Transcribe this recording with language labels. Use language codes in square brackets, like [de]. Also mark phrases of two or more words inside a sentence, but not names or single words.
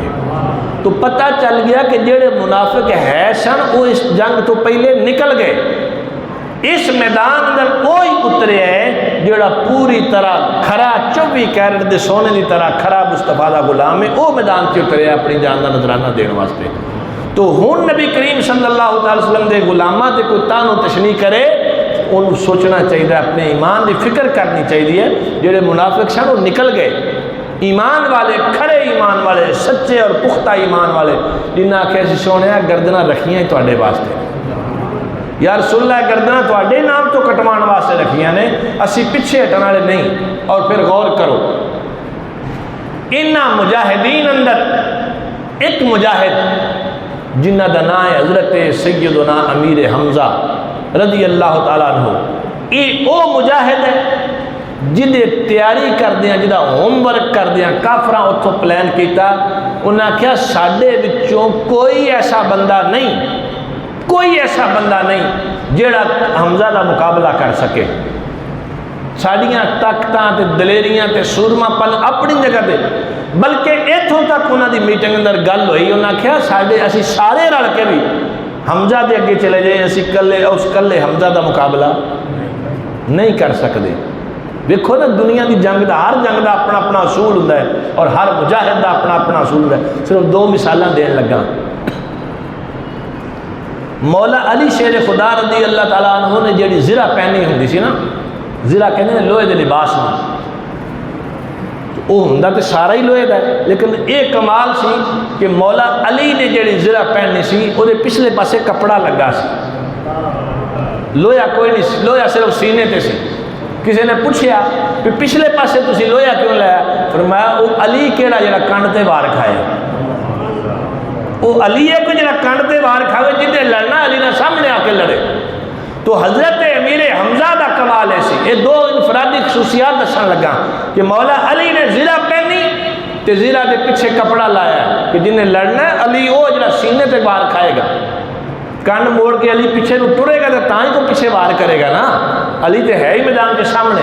[pa] تو پتہ چل گیا کہ جڑے منافق ہے سن وہ اس جنگ تو پہلے نکل گئے، اس میدان اندر کوئی اترے ہے جڑا پوری طرح کھرا 24 کیرٹ دے سونے دی طرح کھرا مصطفیٰ دا غلام ہے، وہ میدان سے اترے ہے اپنی جان دا نذرانہ دین واسطے۔ تو ہن نبی کریم [ar] صلی اللہ علیہ وسلم [pa] دے غلاماں تے کوئی تان و تشنیع کرے، انہوں سوچنا چاہیے، اپنے ایمان دی فکر کرنی چاہیے، جڑے منافق سن وہ نکل گئے، ایمان والے، کھڑے ایمان والے، سچے اور پختہ ایمان والے، جنہاں آکھیا سی سونے گردناں رکھیاں تواڈے واسطے، [ar] یا رسول اللہ [pa] گردناں تواڈے نام تو کٹوان واسطے رکھیاں نے، اسی پیچھے ہٹن والے نہیں۔ اور پھر غور کرو، انہاں مجاہدین اندر ایک مجاہد جنہ دا نام ہے حضرت سیدنا امیر حمزہ [ar] رضی اللہ تعالیٰ عنہ، [pa] یہ او مجاہد ہے جدے تیاری کر دیا، جدہ ہوم ورک کر دیا، کافراں اتھوں پلان کیتا، انہاں کہا ساڈے وچوں کوئی ایسا بندہ نہیں، کوئی ایسا بندہ نہیں جیڑا حمزہ دا مقابلہ کر سکے۔ ساڑیاں طاقتاں تے دلیریاں تے سورما پن اپنی جگہ تے، بلکہ ایتھوں تک انہاں دی میٹنگ اندر گل ہوئی، انہاں کہا اسی سارے رل کے بھی حمزہ دے اگے چلے جائیں، اسی کلے حمزہ دا مقابلہ نہیں کر سکتے۔ دیکھو نا دنیا دی جنگ دا، ہر جنگ دا اپنا اپنا اصول ہوتا ہے، اور ہر مجاہد دا اپنا اپنا اصول ہوتا ہے۔ صرف 2 مثالاں دین لگا۔ مولا علی شیر خدا [ar] رضی اللہ تعالیٰ عنہ [pa] نے جیڑی زرہ پہنی ہوندی سی نا، زرہ کہنے ہیں لوہے دے لباس میں، وہ ہوندا تے سارا ہی لوہے دا ہے، لیکن ایک کمال سی کہ مولا علی نے جیڑی زرہ پہنی سی وہ دے پچھلے پاسے کپڑا لگا سی، لوہا کوئی نہیں سی، لوہا صرف سینے تے سی۔ کسی نے پوچھیا کہ پچھلے پاسے تسی لوہا کیوں لایا؟ فرمایا وہ علی کیڑا جڑا کنڈ تے وار کھائے، وہ علی ہے کوئی جڑا کنڈ تے وار کھاوے، جنہیں لڑنا علی نے سامنے آ کے لڑے۔ تو حضرت امیر حمزہ دا کمال ہے سی، یہ 2 انفرادی خصوصیات دسن لگا کہ مولا علی نے زرہ پہنی تے زرہ دے پیچھے کپڑا لایا کہ جنہیں لڑنا ہے علی وہ جڑا سینے تے وار کھائے گا، کنڈ موڑ کے علی پیچھے نو ٹرے گا تو تاں ہی تو پیچھے وار کرے گا نا، علی تے ہے ہی میدان کے سامنے۔